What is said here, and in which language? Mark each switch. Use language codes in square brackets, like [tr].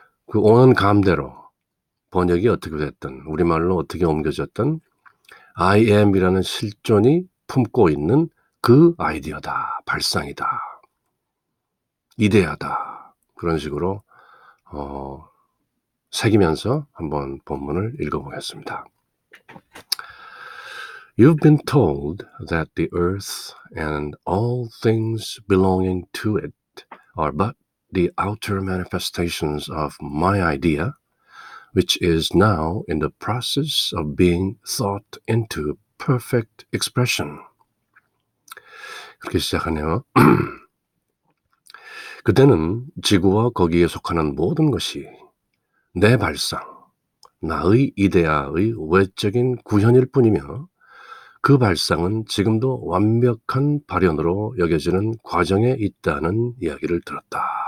[ko] 그 오는 감대로 번역이 어떻게 됐든 우리말로 어떻게 옮겨졌든 I am이라는 실존이 품고 있는 그 아이디어다. 발상이다. 이데아다. 그런 식으로 새기면서 한번 본문을 읽어보겠습니다. [en] You've been told that the earth and all things belonging to it are but the outer manifestations of my idea, which is now in the process of being thought into perfect expression. [ko] 그렇게 시작하네요. 그대는 지구와 거기에 속하는 모든 것이 내 발상, 나의 이데아의 외적인 구현일 뿐이며 그 발상은 지금도 완벽한 발현으로 여겨지는 과정에 있다는 이야기를 들었다.